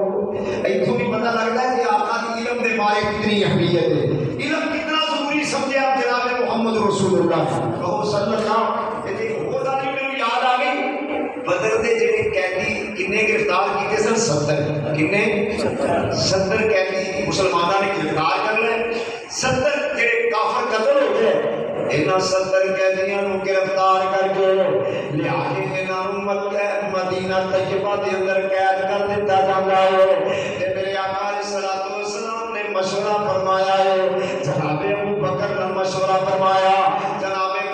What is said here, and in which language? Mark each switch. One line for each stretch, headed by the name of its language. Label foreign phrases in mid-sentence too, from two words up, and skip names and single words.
Punjabi: ایتھوں بھی پتہ لگتا ہے کہ آقا دی علم دے بارے کتنی اہمیت ہے، علم کتنا ضروری سمجھے آپ جناب محمد رسول اللہ
Arabic: صلی اللہ علیہ وسلم۔
Punjabi: میرے یاد آ گئی بدر دے جڑے قیدی کنے گرفتار کیتے سن، 70 کنے 70 قیدی مسلمانوں نے گرفتار کر لے، 70 جڑے کافر قتل ہو گئے، انہاں 70 قیدیاں نوں گرفتار کر کے لیا کے انہاں نوں مکہ مدینہ طیبہ دے اندر قید کر دتا جاندا ہے۔ تے میرے آقا
Arabic: علیہ الصلوۃ والسلام
Punjabi: نے مشورہ فرمایا ہے، جناب ابو بکر نے مشورہ فرمایا، جناب